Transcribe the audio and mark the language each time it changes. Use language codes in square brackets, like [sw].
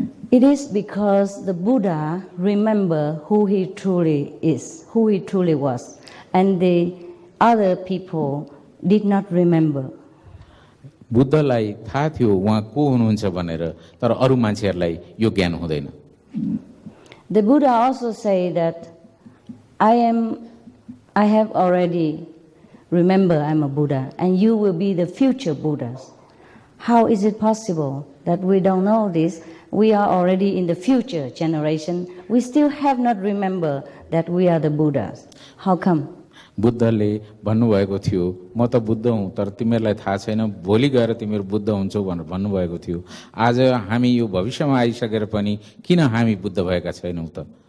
[en] It is because the Buddha remembered who he truly is, who he truly was, and the other people did not remember. [ne] बुद्धलाई थाहा थियो उहाँ को हुनुहुन्छ भनेर, तर अरू मान्छेहरूलाई यो ज्ञान हुँदैन। [en] The Buddha also say that I have already remember I'm a Buddha and you will be the future Buddhas. How is it possible that we don't know this? We are already in the future generation. We still have not remember that we are the Buddhas. How come? [ne] बुद्धले भन्नुभएको थियो म त बुद्ध हुँ, तर तिमीहरूलाई थाहा छैन भोलि गएर तिमीहरू बुद्ध हुन्छौ भनेर भन्नुभएको थियो। आज हामी यो भविष्यमा आइसकेर पनि किन हामी बुद्ध भएका छैनौँ त?